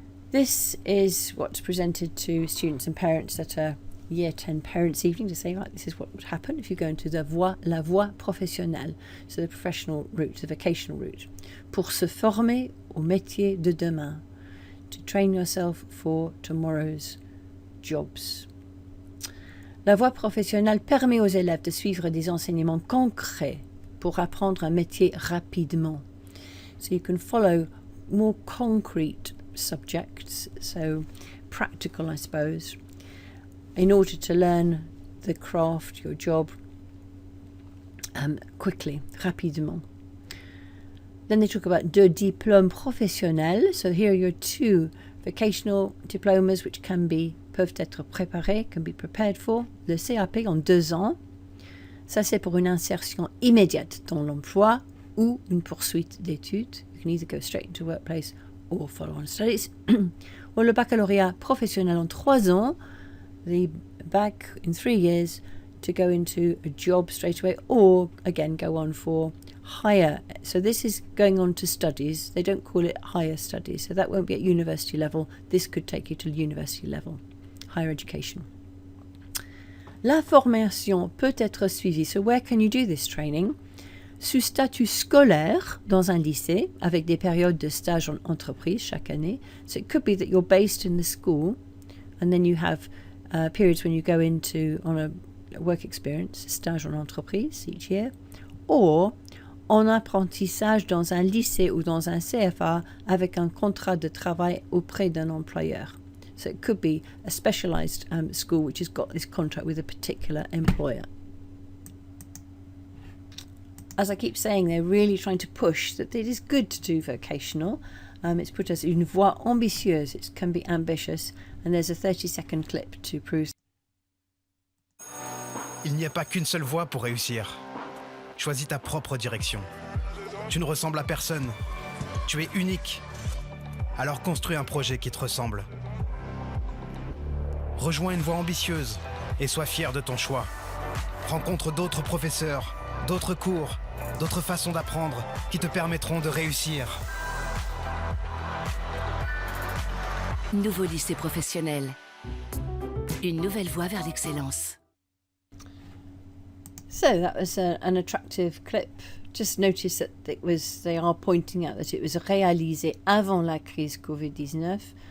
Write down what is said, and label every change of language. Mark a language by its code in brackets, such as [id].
[en] This is what's presented to students and parents at a Year 10 Parents' Evening to say, right, this is what would happen if you go into la voie professionnelle, so the professional route, the vocational route, [fr] pour se former au métier de demain, [en] to train yourself for tomorrow's jobs. [fr] La voie professionnelle permet aux élèves de suivre des enseignements concrets pour apprendre un métier rapidement. [en] So you can follow more concrete subjects, so practical, I suppose, in order to learn the craft, your job, quickly, rapidement. Then they talk about [fr] deux diplômes professionnels. [en] So here are your 2 vocational diplomas which [fr] peuvent être préparés, [en] can be prepared for. [fr] Le CAP en 2 ans. Ça, c'est pour une insertion immédiate dans l'emploi ou une poursuite d'études. [en] You can either go straight into workplace or follow on studies. [fr] Ou le baccalauréat professionnel en 3 ans, [en] the bac in 3 years to go into a job straight away, or again go on for higher. So this is going on to studies. They don't call it higher studies, so that won't be at university level. This could take you to university level, higher education. [fr] La formation peut être suivie. [en] So where can you do this training? [fr] Sous statut scolaire dans un lycée, avec des périodes de stage en entreprise chaque année. [en] So it could be that you're based in the school, and then you have periods when you go into on a work experience, [fr] stage en entreprise [en] each year, or [fr] en apprentissage dans un lycée ou dans un CFA avec un contrat de travail auprès d'un employeur. [en] So it could be a specialized school which has got this contract with a particular employer. As I keep saying, they're really trying to push that it is good to do vocational. It's put as [fr] une voie ambitieuse. [en] It can be ambitious. And there's a 30-second clip to prove. [fr] Il n'y a pas qu'une seule voie pour réussir. Choisis ta propre direction. Tu ne ressembles à personne. Tu es unique. Alors construis un projet qui te ressemble. Rejoins une voie ambitieuse et sois fier de ton choix. Rencontre d'autres professeurs, d'autres cours, d'autres façons d'apprendre qui te permettront de réussir. Nouveau lycée professionnel. Une nouvelle voie vers l'excellence. [en] So that was an attractive clip. Just notice that they are pointing out that it was [fr] réalisé avant la crise Covid-19.